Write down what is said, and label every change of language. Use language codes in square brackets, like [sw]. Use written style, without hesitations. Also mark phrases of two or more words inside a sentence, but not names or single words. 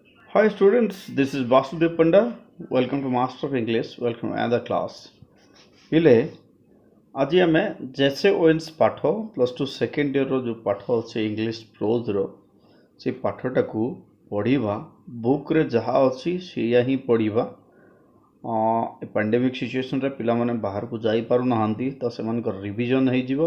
[en] Hi students, this is Vasudev Panda. Welcome to Master of English. Welcome to another class. [or] ପିଲେ ଆଜି ଆମେ ଜେସେ ଓଏନ୍ସ ପାଠ [en] plus two second year [or] ଯେଉଁ ପାଠ ଅଛି [en] English prose [or] ସେ ପାଠଟାକୁ ପଢ଼ିବା। ବୁକ୍ରେ ଯାହା ଅଛି ସେଇଆ ହିଁ ପଢ଼ିବା। ଏ [en] pandemic situation [or] ପିଲାମାନେ ବାହାରକୁ ଯାଇପାରୁନାହାନ୍ତି ତ ସେମାନଙ୍କର ରିଭିଜନ୍ ହେଇଯିବ।